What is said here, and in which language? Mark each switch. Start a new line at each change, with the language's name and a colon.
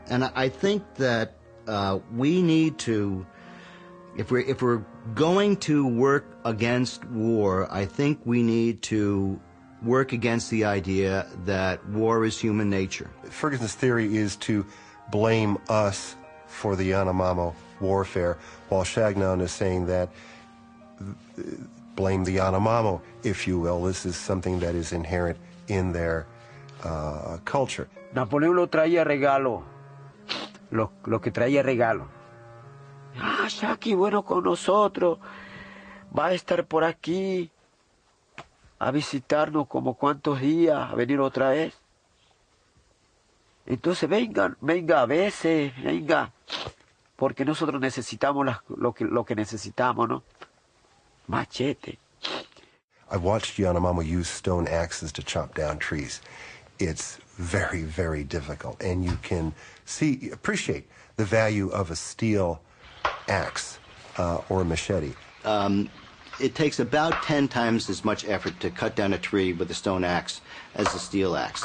English: And I think that we need to, if we're going to work against war, I think we need to work against the idea that war is human nature. Ferguson's theory is to blame us for the Yanomami warfare, while Chagnon is saying that blame the Yanomami, if you will. This is something that is inherent in their culture.
Spanish: Napoleón lo traía regalo, lo que traía regalo. Ah, Jackie, bueno, con nosotros, va a estar por aquí, a visitarnos como cuántos días, a venir otra vez. Entonces venga a veces, venga, porque nosotros necesitamos lo que necesitamos, ¿no? Machete.
English: I've watched Yanomami use stone axes to chop down trees. It's very, very difficult, and you can appreciate the value of a steel axe or a machete. It takes about 10 times as much effort to cut down a tree with a stone axe as a steel axe.